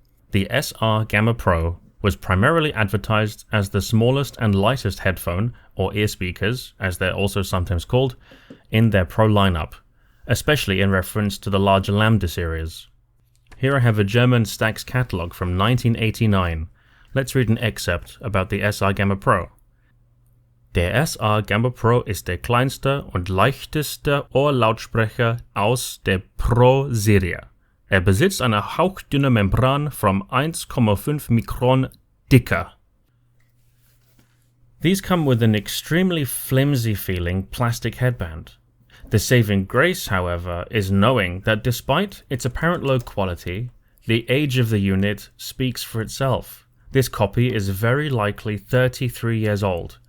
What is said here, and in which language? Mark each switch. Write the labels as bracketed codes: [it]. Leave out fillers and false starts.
[en] The SR Gamma Pro was primarily advertised as the smallest and lightest headphone, or ear speakers, as they're also sometimes called, in their Pro lineup, especially in reference to the larger Lambda series. Here I have a German STAX catalog from 1989. Let's read an excerpt about the SR Gamma Pro. [de] Der SR Gamma Pro ist der kleinste und leichteste Ohrlautsprecher aus der Pro-Serie. Besitzt eine hauchdünne Membran from 1,5 Mikron dicker. [en] These come with an extremely flimsy feeling plastic headband. The saving grace, however, is knowing that despite its apparent low quality, the age of the unit speaks for itself. This copy is very likely 33 years old.